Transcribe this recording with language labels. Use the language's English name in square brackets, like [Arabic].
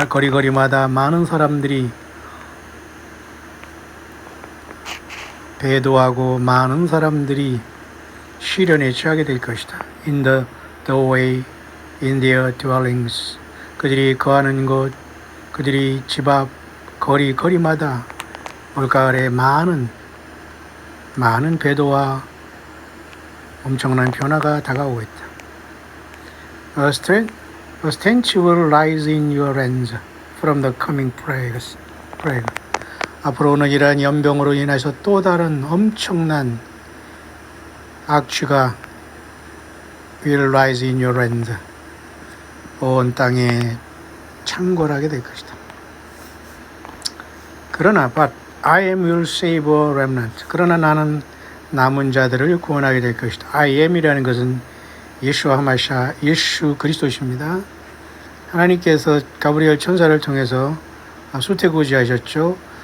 [Korean] 거리마다 많은 사람들이 배도하고 많은 사람들이 시련에 처하게 될 것이다. [English] In the way, in their dwellings. [Korean] 그들이 거하는 곳, 그들이 집 앞, 거리마다 올가을에 많은 배도와 엄청난 변화가 다가오고 있다. [English] A stench will rise in your hands from the coming plague. [Korean] 앞으로는 이러한 연병으로 인해서 또 다른 엄청난 악취가 [English] will rise in your hands. [Korean] 온 땅에 창궐하게 될 것이다. 그러나 [English] but I am will save a remnant. [Korean] 그러나 나는 남은 자들을 구원하게 될 것이다. I am이라는 것은 예수와 하마샤, 예수 그리스도십니다. 하나님께서 가브리엘 천사를 통해서 수태고지하셨죠.